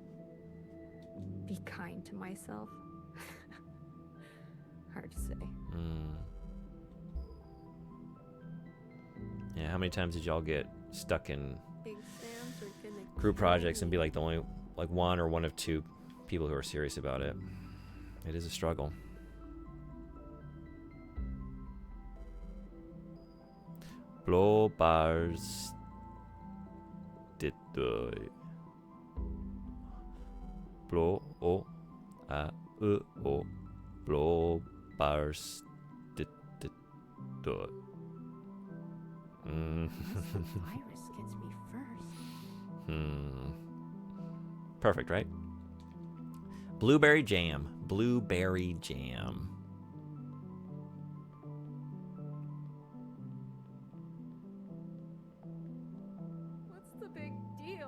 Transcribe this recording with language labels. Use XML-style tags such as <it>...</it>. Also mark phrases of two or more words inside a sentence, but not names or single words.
<en>Be kind to myself? Hard to say. Yeah, how many times did y'all get stuck in Exams are gonna group projects and be like the only, like one or one of two people who are serious about it? It is a struggle.</en> <sv>Blåbärs... Blå o a ö o blåbärs</sv> <en>Virus gets me first. Perfect, right? Blueberry jam. Blueberry jam. What's the big deal?</en>